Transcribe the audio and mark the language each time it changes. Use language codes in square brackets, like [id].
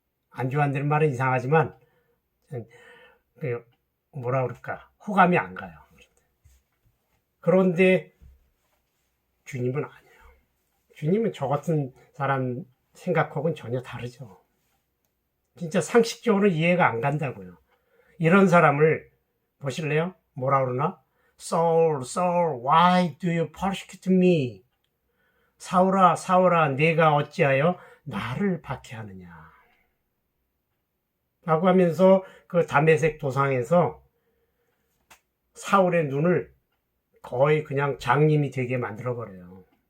[ko] 안 좋아한다는 말은 이상하지만 뭐라 그럴까, 호감이 안 가요. 그런데 주님은 아니에요. 주님은 저 같은 사람 생각하고는 전혀 다르죠. 진짜 상식적으로 이해가 안 간다고요. 이런 사람을 보실래요? 뭐라 그러나? [en] Saul, Saul, why do you persecute me? [ko] 사울아, 사울아, 내가 어찌하여 나를 박해하느냐? 라고 하면서 그 다메섹 도상에서 사울의 눈을 거의 그냥 장님이 되게 만들어버려요.